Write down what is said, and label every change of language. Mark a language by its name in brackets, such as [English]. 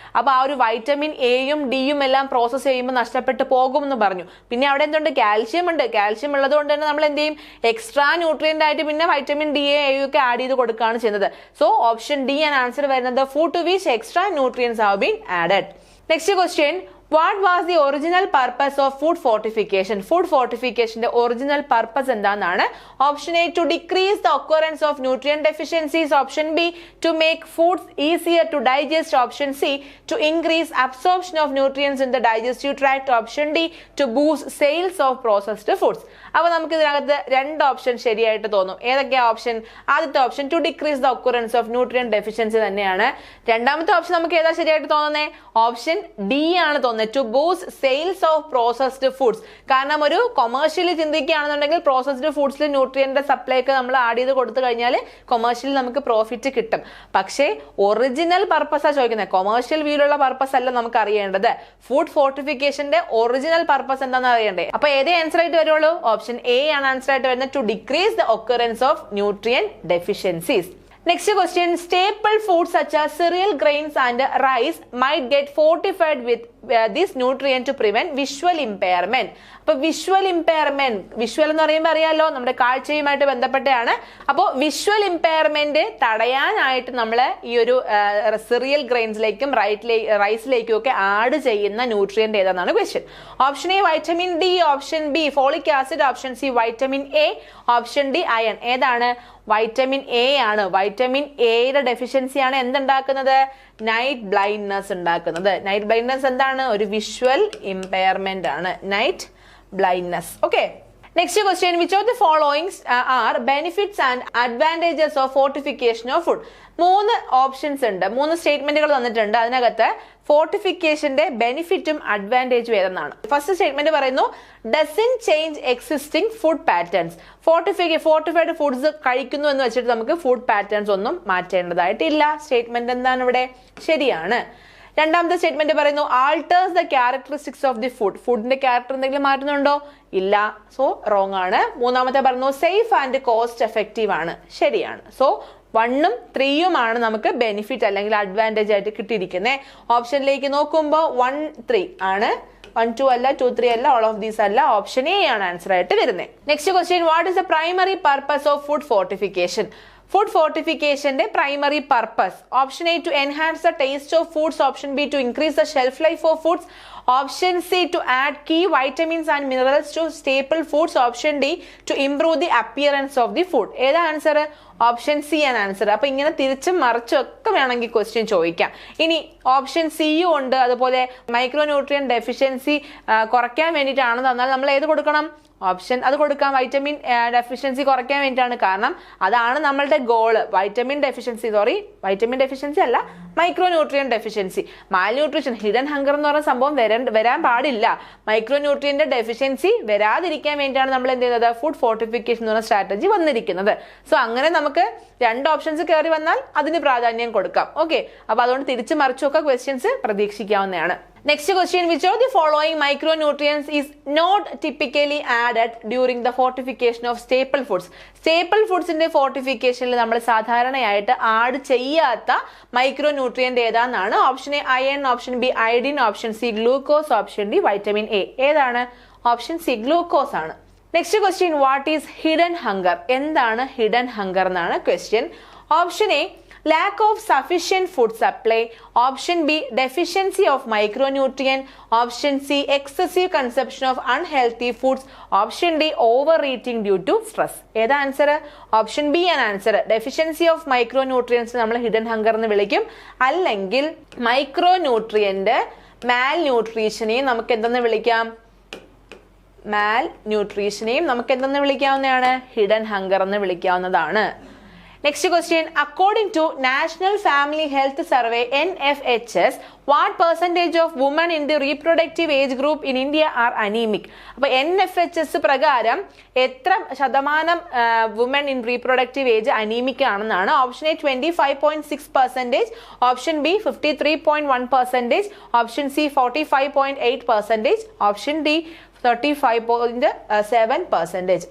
[Malayalam] അപ്പൊ ആ ഒരു വൈറ്റമിൻ എയും ഡിയും എല്ലാം പ്രോസസ് ചെയ്യുമ്പോൾ നഷ്ടപ്പെട്ട് പോകും എന്ന് പറഞ്ഞു. പിന്നെ അവിടെ എന്തുണ്ട്? കാൽഷ്യം ഉണ്ട്. കാൽഷ്യം ഉള്ളത് കൊണ്ട് തന്നെ നമ്മൾ എന്ത് ചെയ്യും? എക്സ്ട്രാ ന്യൂട്രിയന്റ് ആയിട്ട് പിന്നെ വൈറ്റമിൻ ഡി എയും ഒക്കെ ആഡ് ചെയ്ത് കൊടുക്കുകയാണ് ചെയ്യുന്നത്. സോ ഓപ്ഷൻ ഡി ആണ് ആൻസർ വരുന്നത്. [English] Food to which extra nutrients have been added. Next question, what was the original purpose of food fortification? Food fortification the original purpose [Malayalam] എന്താണ്? [English] Option A, to decrease the occurrence of nutrient deficiencies. Option B, to make foods easier to digest. Option C, to increase absorption of nutrients in the digestive tract. Option D, to boost sales of processed foods. [Malayalam] അപ്പോൾ നമുക്ക് ഇതിനകത്ത് രണ്ട് option ശരിയായിട്ട് തോന്നും. ഏതൊക്കെയാ option? [English] ആദ്യത്തെ option to decrease the occurrence of nutrient deficiency [Malayalam] തന്നെയാണ്. രണ്ടാമത്തെ ഓപ്ഷൻ നമുക്ക് ഏതാ ശരിയായിട്ട് തോന്നുന്നത്? ഓപ്ഷൻ ഡി ആണ് തോന്നുന്നത്, [English] To boost sales of processed foods. [Malayalam] കാരണം ഒരു കൊമേഴ്ഷ്യലി ചിന്തിക്കുകയാണെന്നുണ്ടെങ്കിൽ പ്രോസസ്ഡ് ഫുഡ്സിൽ ന്യൂട്രിയന്റെ സപ്ലൈ ഒക്കെ നമ്മൾ ആഡ് ചെയ്ത് കൊടുത്തു കഴിഞ്ഞാൽ കൊമേഴ്ഷ്യലി നമുക്ക് പ്രോഫിറ്റ് കിട്ടും. പക്ഷേ ഒറിജിനൽ പർപ്പസാ ചോദിക്കുന്നത്, കൊമേഴ്ഷ്യൽ വ്യൂയിലുള്ള പർപ്പസ് അല്ല നമുക്ക് അറിയേണ്ടത്. ഫുഡ് ഫോർട്ടിഫിക്കേഷന്റെ ഒറിജിനൽ പർപ്പസ് എന്താണെന്ന് അറിയണ്ടേ? അപ്പൊ ഏതേ ആൻസർ ആയിട്ട് വരുള്ളൂ? ഓപ്ഷൻ എ ആണ് ആൻസർ ആയിട്ട് വരുന്നത്, [English] To decrease the occurrence of nutrient deficiencies. Next question, staple foods such as cereal, grains and rice might get fortified with this nutrient to prevent visual impairment. [Malayalam] അപ്പൊ visual impairment, visual എന്ന് പറയുമ്പോൾ അറിയാലോ നമ്മുടെ കാഴ്ചയുമായിട്ട് ബന്ധപ്പെട്ടാണ്. അപ്പോൾ visual impairment തടയാനായിട്ട് നമ്മൾ ഈ ഒരു സിറിയൽ ഗ്രെയിൻസിലേക്കും റൈസിലേക്കും ഒക്കെ ആഡ് ചെയ്യുന്ന nutrient ഏതാണെന്നാണ് question. Option A vitamin D, option B folic acid, option C vitamin A, option D iron. ഏതാണ്? വൈറ്റമിൻ എ ആണ്. വൈറ്റമിൻ എയുടെ ഡെഫിഷ്യൻസിയാണ് എന്തുണ്ടാക്കുന്നത്? നൈറ്റ് ബ്ലൈൻഡ്നെസ് ഉണ്ടാക്കുന്നത്. നൈറ്റ് ബ്ലൈൻഡ്നെസ് എന്താണ്? ഒരു വിഷ്വൽ ഇമ്പയർമെന്റ് ആണ് night blindness. [English] Okay. Next question, which of the following are benefits and advantages of fortification of food? [Malayalam] മൂന്ന് options ഉണ്ട്, മൂന്ന് സ്റ്റേറ്റ്മെന്റുകൾ തന്നിട്ടുണ്ട്. അതിനകത്ത് ഫോർട്ടിഫിക്കേഷന്റെ ബെനിഫിറ്റും അഡ്വാൻറ്റേജും ഏതെന്നാണ്. ഫസ്റ്റ് സ്റ്റേറ്റ്മെന്റ് പറയുന്നു, [English] Doesn't change existing food patterns. [Malayalam] Fortified foods കഴിക്കുന്നു എന്ന് വെച്ചിട്ട് നമുക്ക് ഫുഡ് പാറ്റേൺസ് ഒന്നും മാറ്റേണ്ടതായിട്ടില്ല. സ്റ്റേറ്റ്മെന്റ് എന്താണ് ഇവിടെ? ശരിയാണ്. രണ്ടാമത്തെ സ്റ്റേറ്റ്മെന്റ് പറയുന്നു, [English] Alters the characteristics of the food. [Malayalam] ഫുഡിന്റെ ക്യാരക്ടർ എന്തെങ്കിലും മാറ്റുന്നുണ്ടോ? ഇല്ല. സോ റോങ് ആണ്. മൂന്നാമത്തെ പറഞ്ഞു, [English] safe and cost effective [Malayalam] ആണ്. ശരിയാണ്. സോ 1ഉം 3യുമാണ് നമുക്ക് ബെനിഫിറ്റ് അല്ലെങ്കിൽ അഡ്വാൻറ്റേജ് ആയിട്ട് കിട്ടിയിരിക്കുന്നത്. ഓപ്ഷനിലേക്ക് നോക്കുമ്പോൾ 1, 3 ആണ്. 1, 2 അല്ല, 2, 3 അല്ല, [English] all of these [Malayalam] അല്ല. ഓപ്ഷൻ എ ആണ് ആൻസർ ആയിട്ട് വരുന്നത്. [English] Next question, what is the primary purpose of food fortification? Food fortification primary purpose. Option A, to enhance the taste of foods. Option B, to increase the shelf life of foods. Option C, to add key vitamins and minerals to staple foods. Option D, to improve the appearance of the food. [Malayalam] ഏതാ answer? Option C ആണ് answer. അപ്പൊ ഇങ്ങനെ തിരിച്ചും മറിച്ചും ഒക്കെ വേണമെങ്കിൽ question ചോദിക്കാം. ഇനി ഓപ്ഷൻ സിയും ഉണ്ട്. അതുപോലെ മൈക്രോ ന്യൂട്രിയൻ ഡെഫിഷ്യൻസി കുറയ്ക്കാൻ വേണ്ടിയിട്ടാണ് തന്നാൽ നമ്മൾ ഏത് കൊടുക്കണം? ഓപ്ഷൻ അത് കൊടുക്കാം. വൈറ്റമിൻ ഡെഫിഷ്യൻസി കുറയ്ക്കാൻ വേണ്ടിയിട്ടാണ്. കാരണം അതാണ് നമ്മളുടെ ഗോള്. വൈറ്റമിൻ ഡെഫിഷ്യൻസി അല്ല, മൈക്രോ ന്യൂട്രിയൻ ഡെഫിഷ്യൻസി. മാൽ ന്യൂട്രീഷൻ, ഹിഡൻ ഹങ്കർ എന്ന് പറയുന്ന സംഭവം വരാൻ പാടില്ല. മൈക്രോ ന്യൂട്രിയന്റെ ഡെഫിഷ്യൻസി വരാതിരിക്കാൻ വേണ്ടിയാണ് നമ്മൾ എന്ത് ചെയ്യുന്നത്? ഫുഡ് ഫോർട്ടിഫിക്കേഷൻ എന്ന് പറയുന്ന സ്ട്രാറ്റജി വന്നിരിക്കുന്നത്. സോ അങ്ങനെ നമുക്ക് രണ്ട് ഓപ്ഷൻസ് കയറി വന്നാൽ അതിന് പ്രാധാന്യം കൊടുക്കാം. ഓക്കെ, അപ്പൊ അതുകൊണ്ട് തിരിച്ചു മറിച്ചൊക്കെ ക്വസ്റ്റ്യൻസ് പ്രതീക്ഷിക്കാവുന്നതാണ്. [English] Next question, which of the following micronutrients is not typically added during the fortification of staple foods? Staple foods in the fortification [Malayalam] നമ്മൾ സാധാരണയായിട്ട് ആഡ് ചെയ്യാത്ത micro nutrient ഏതാണെന്നാണ്. Option A iron, option B iodine, option C glucose, option D vitamin A. ഏതാണ്? Option C glucose ആണ്. [English] Next question, what is hidden hunger? [Malayalam] എന്താണ് hidden hunger എന്നാണ് question. [English] Option A, lack of sufficient food supply. Option B, deficiency of micronutrient. Option C, excessive consumption of unhealthy foods. Option D, overeating due to stress. [Malayalam] ഏതാ answer? Option B ആണ് answer. Deficiency of micronutrients നമ്മൾ hidden hunger എന്ന് വിളിക്കും. അല്ലെങ്കിൽ മൈക്രോന്യൂട്രിയന്റ് മാൽ ന്യൂട്രീഷനെയും നമുക്ക് എന്തെന്ന് വിളിക്കാം? മാൽ ന്യൂട്രീഷനെയും നമുക്ക് എന്തെന്ന് വിളിക്കാവുന്നതാണ്? ഹിഡൻ ഹങ്കർ എന്ന് വിളിക്കാവുന്നതാണ്. [English] Next question, according to national family health survey NFHS, what percentage of women in the reproductive age group in India are anemic? [Malayalam] അപ്പോൾ NFHS പ്രകാരം എത്ര ശതമാനം [English] women in reproductive age anemic [Malayalam] ആണെന്നാണ്? Option A 25.6%, option B 53.1%, option C 45.8%, option D 35.7%.